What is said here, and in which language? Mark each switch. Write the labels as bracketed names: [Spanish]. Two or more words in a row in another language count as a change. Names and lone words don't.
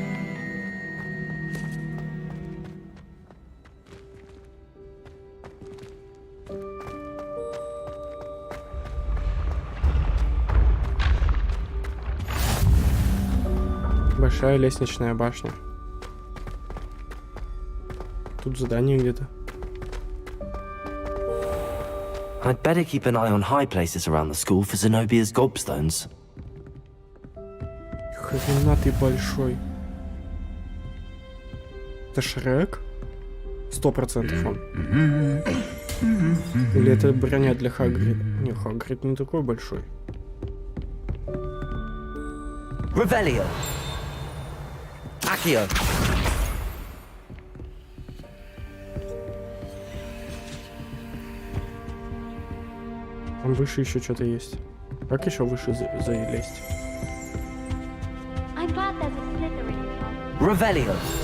[Russian] Большая лестничная башня. Тут задание где-то. [English] I'd better keep an eye on high places around the school for Zenobia's gobstones. [Russian] Хрена ты большой. Это Шрек? 100% он. Или это броня для Хагрида? Не, Хагрид не такой большой. [Latin] Revelio. Accio. [Russian] Там выше еще что-то есть. Как еще выше залезть? [Latin] Revelio.